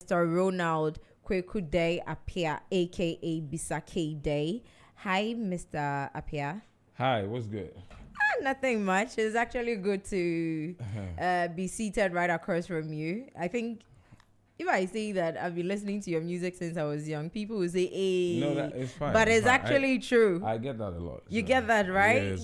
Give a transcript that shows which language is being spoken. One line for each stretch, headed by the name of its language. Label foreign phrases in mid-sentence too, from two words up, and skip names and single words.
English: Mr. Ronald Kdei Apia, aka Bisa Kdei. Hi, Mr. Apia. Hi, what's good? Nothing much. It's actually good to be seated right across from you. I think if I say that I've been listening to your music since I was young, people will say, hey. No, that is fine. But it's actually true. I get that a lot. You get that, right?